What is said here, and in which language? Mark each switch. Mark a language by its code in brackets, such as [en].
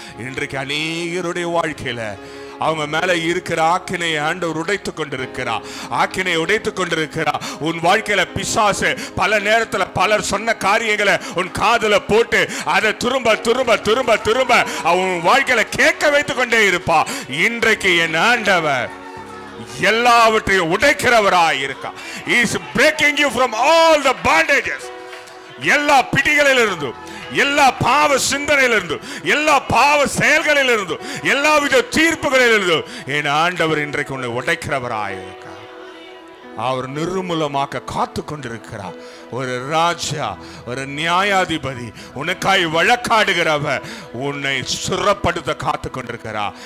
[ta] இன்றைக்கு அநேகருடைய வாழ்க்கையில அவங்க மேல இருக்கிற ஆக்கினையை ஆண்டவர் உடைத்துக் கொண்டிருக்கிறார், ஆக்கினை உடைத்துக் கொண்டிருக்கிறார். உன் வாழ்க்கையில பிசாசு பல நேரத்துல பலர் சொன்ன காரியங்களை உன் காதுல போட்டு அதை திரும்ப திரும்ப திரும்ப திரும்ப அவன் வாழ்க்கையில கேட்க வைத்துக் கொண்டே இருப்பா. இன்றைக்கு என் ஆண்டவர் எல்லாவற்றையும் உடைக்கிறவராய் இருக்கா. [en] He is breaking you from all the bondages. [ta] எல்லா பிடிகளிலிருந்து, எல்லா பாவ சிந்தனையிலிருந்து, எல்லா பாவ செயல்களிலிருந்து, எல்லாவித தீர்ப்புகளிலிருந்து என் ஆண்டவர் இன்றைக்கு உன்னை உடைக்கிறவராயிருக்கிறார். அவர் நிர்மூலமாக்க காத்து கொண்டிருக்கிறார். ஒரு ராஜா, ஒரு நியாயாதிபதி, உனக்காய் வழக்காடுகிறவர் உன்னை சுரப்படுத்த காத்து கொண்டிருக்கிறார்.